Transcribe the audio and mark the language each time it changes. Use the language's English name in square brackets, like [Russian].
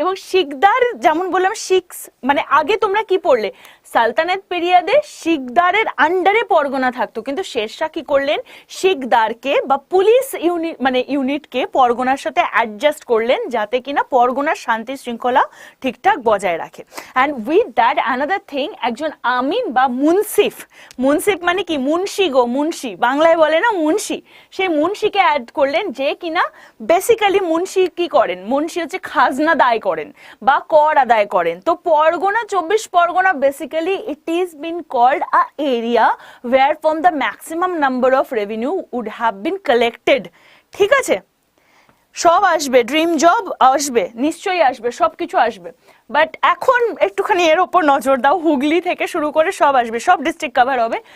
[Bangla] এবং শিকদার যেমন বললাম শিক্স মানে আগে তোমরা কি পড়লে সালতানাত পিরিয়ডে শিকদারের আন্ডারে পরগনা থাকতো, কিন্তু শেরশাহ কি করলেন শিকদারকে বা পুলিশ ইউনিটকে পরগনার সাথে অ্যাডজাস্ট করলেন যাতে কিনা পরগনার শান্তি শৃঙ্খলা ঠিকঠাক বজায় রাখে। [English] and with that another thing, [Bangla] একজন আমিন বা মুন্সিফ মানে কি মুন্সি বাংলায় বলে না মুন্সি, সেই মুন্সিকে অ্যাড করলেন, যে কিনা বেসিক্যালি মুন্সি কি করেন, মুন্সি হচ্ছে খাজনা আদায় করেন বা কর আদায় করেন। [English] তো পরগনা 24 Pargana basically it is been called a area where from the maximum number of revenue would have been collected। [Bangla] ঠিক আছে, সব আসবে, ড্রিম জব আসবে, নিশ্চয়ই আসবে, সবকিছু আসবে। বাট এখন একটুখানি এর ওপর নজর দাও, হুগলি থেকে শুরু করে সব আসবে, সব ডিস্ট্রিক্ট কভার হবে।